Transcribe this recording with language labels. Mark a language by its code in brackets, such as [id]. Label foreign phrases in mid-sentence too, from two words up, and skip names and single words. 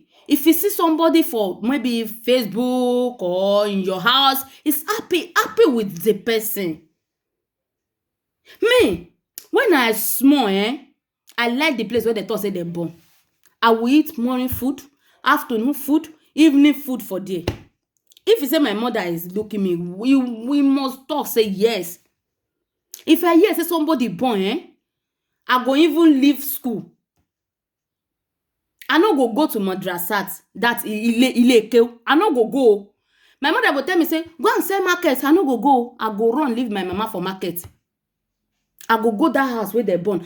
[pcm] If you see somebody for maybe Facebook or in your house, it's happy with the person. Me, when I small, I like the place where they talk say them born. I will eat morning food, afternoon food, evening food for there. If you say my mother is looking me, we must talk, say yes. If I hear say somebody born, I go even leave school. I no go to madrasat, that Ileke. I no go. My mother go tell me, say, go and sell market. I no go. I go run, leave my mama for market. I go that house where they born.